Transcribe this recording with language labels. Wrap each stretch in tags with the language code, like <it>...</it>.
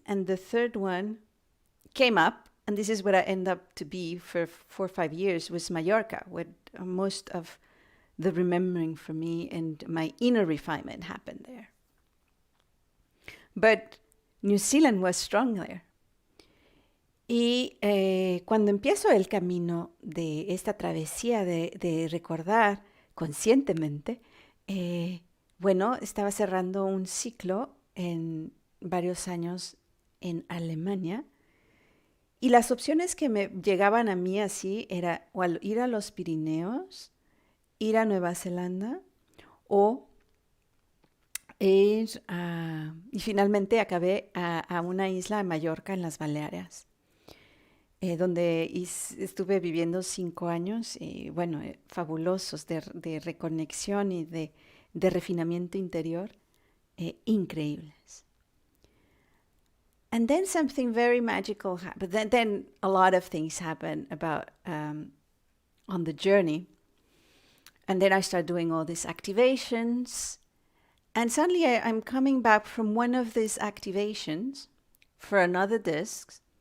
<en>And the third one came up, and this is what I ended up to be for 4 or 5 years, was Mallorca, where most of the remembering for me and my inner refinement happened there. But New Zealand was strong there.</en> <es>Y cuando empiezo el camino de esta travesía de recordar conscientemente, bueno, estaba cerrando un ciclo en varios años en Alemania Y las opciones que me llegaban a mí así era o ir a los Pirineos, ir a Nueva Zelanda o y finalmente acabé a una isla de Mallorca en las Baleares, donde estuve viviendo 5 años y bueno, fabulosos de reconexión y de refinamiento interior, increíbles.</es> <en>And then something very magical happened. Then a lot of things happened about on the journey. And then I started doing all these activations. And suddenly I'm coming back from one of these activations for another disc.</en>